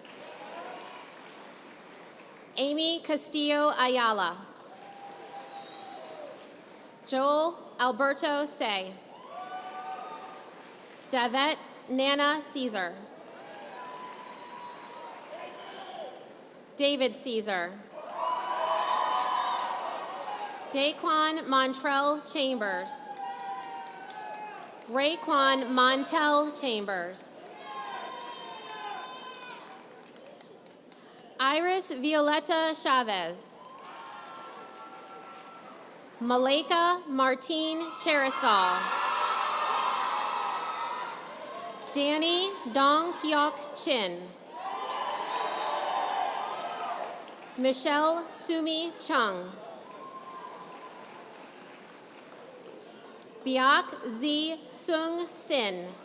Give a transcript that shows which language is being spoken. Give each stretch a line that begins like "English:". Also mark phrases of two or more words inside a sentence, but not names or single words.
English: Amy Castillo Ayala. Joel Alberto Say. Davette Nana Caesar. David Caesar. Daquan Montrell Chambers. Raekwon Montel Chambers. Iris Violeta Chavez. Malika Martine Cheristal. Danny Dong Hyok Chin. Michelle Sumi Chung. Biak Z Sung Sin.